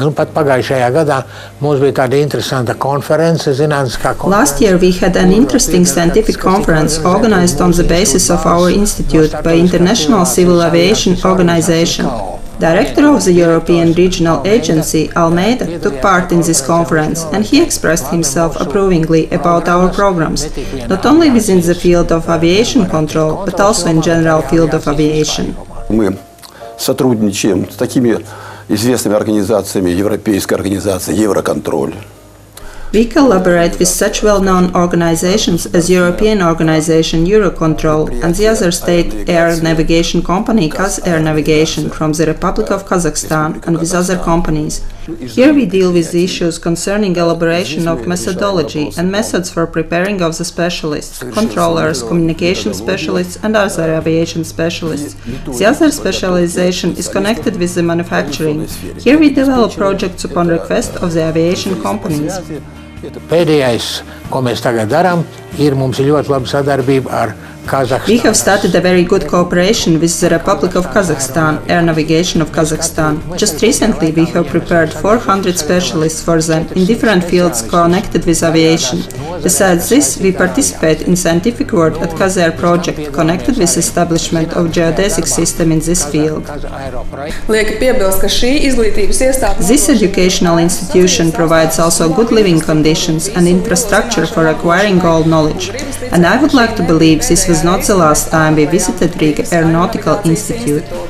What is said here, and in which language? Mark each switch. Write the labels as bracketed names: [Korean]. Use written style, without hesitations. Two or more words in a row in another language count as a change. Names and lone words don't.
[English] Last year we had an interesting scientific conference organized on the basis of our institute by International Civil Aviation Organization. Director of the European Regional Agency, Almeida, took part in this conference, and he expressed himself approvingly about our programs, not only within the field of aviation control, but also in general field of aviation. [Russian] Мы сотрудничаем с такими известными организациями, Европейская организация Евроконтроль. [English] We collaborate with such well-known organizations as European Organization Eurocontrol and the other state air navigation company Kaz Air Navigation from the Republic of Kazakhstan and with other companies. Here we deal with the issues concerning elaboration of methodology and methods for preparing of the specialists, controllers, communication specialists and other aviation specialists. The other specialization is connected with the manufacturing. Here we develop projects upon request of the aviation companies. [Latvian] Pēdējais, ko mēs tagad darām, ir mums ļoti laba sadarbība ar Kazakhstan. [English] We have started a very good cooperation with the Republic of Kazakhstan, Air Navigation of Kazakhstan. Just recently we have prepared 400 specialists for them in different fields connected with aviation. Besides this, we participate in scientific work at Kaz Air project connected with establishment of geodesic system in this field. [Latvian] Lieki piebilst, ka šī izglītības iestāde [English] This educational institution provides also good living conditions and infrastructure for acquiring all knowledge. And I would like to believe this was not the last time we visited Riga Aeronautical Institute.